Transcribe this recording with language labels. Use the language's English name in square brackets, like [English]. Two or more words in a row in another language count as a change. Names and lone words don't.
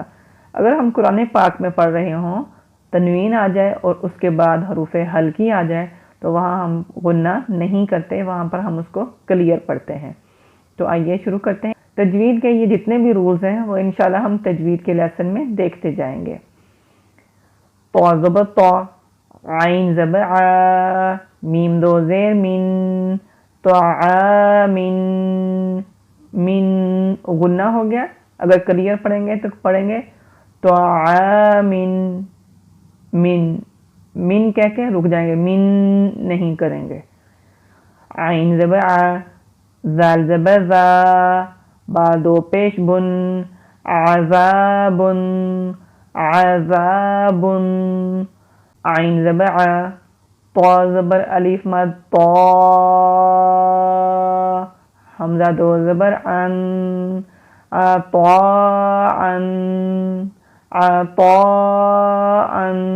[Urdu] اگر ہم قرآن پاک میں پڑھ رہے ہوں، تنوین آ جائے اور اس کے بعد حروف ہلکی آ جائے تو وہاں ہم غنہ نہیں کرتے، وہاں پر ہم اس کو کلیئر پڑھتے ہیں۔ تو آئیے شروع کرتے ہیں۔ تجوید کے یہ جتنے بھی رولز ہیں وہ انشاءاللہ ہم تجوید کے لیسن میں دیکھتے جائیں گے۔ تو زبر تو، عین زبر ع، میم دو زیر من، تو من، من غنہ ہو گیا۔ اگر کلیئر پڑھیں گے تو پڑھیں گے تو من، من، من کہہ کے رک جائیں گے، من نہیں کریں گے۔ عین زبر ع، زال زبر زا، با دو پیش بن، عذابن، عذابن، عین زبر ع، طا زبر الف مد طا، حمزہ دو زبر ان، طاعن، عطاءن۔